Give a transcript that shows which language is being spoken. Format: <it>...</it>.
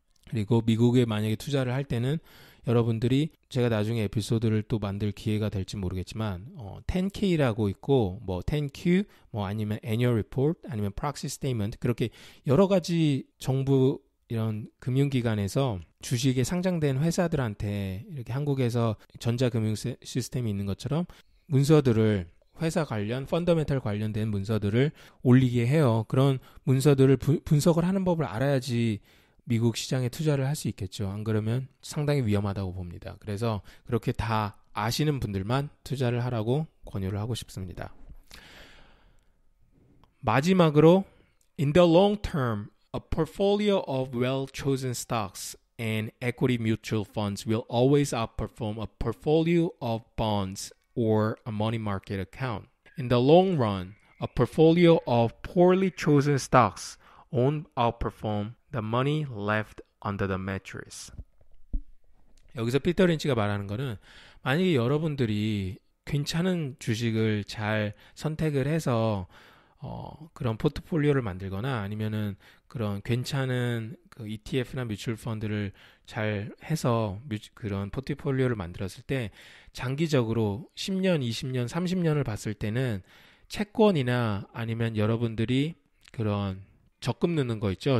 <ko>그리고 미국에 만약에 투자를 할 때는 여러분들이 제가 나중에 에피소드를 또 만들 기회가 될지 모르겠지만 10K라고 있고 뭐 10Q 뭐 아니면 Annual Report 아니면 Proxy Statement 그렇게 여러 가지 정부 이런 금융기관에서 주식에 상장된 회사들한테 이렇게 한국에서 전자금융 시스템이 있는 것처럼 문서들을 회사 관련, 펀더멘탈 관련된 문서들을 올리게 해요. 그런 문서들을 분석을 하는 법을 알아야지 미국 시장에 투자를 할 수 있겠죠. 안 그러면 상당히 위험하다고 봅니다. 그래서 그렇게 다 아시는 분들만 투자를 하라고 권유를 하고 싶습니다. 마지막으로</ko> <en>In the long term, a portfolio of well-chosen stocks and equity mutual funds will always outperform a portfolio of bonds or a money market account. In the long run, a portfolio of poorly chosen stocks won't outperform the money left under the mattress.</en> <ko>여기서 피터 린치가 말하는 거는 만약에 여러분들이 괜찮은 주식을 잘 선택을 해서 그런 포트폴리오를 만들거나 아니면은 그런 괜찮은 그 ETF나 뮤추얼 펀드를 잘 해서 그런 포트폴리오를 만들었을 때 장기적으로 10년, 20년, 30년을 봤을 때는 채권이나 아니면 여러분들이 그런 적금 넣는 거 있죠.</ko>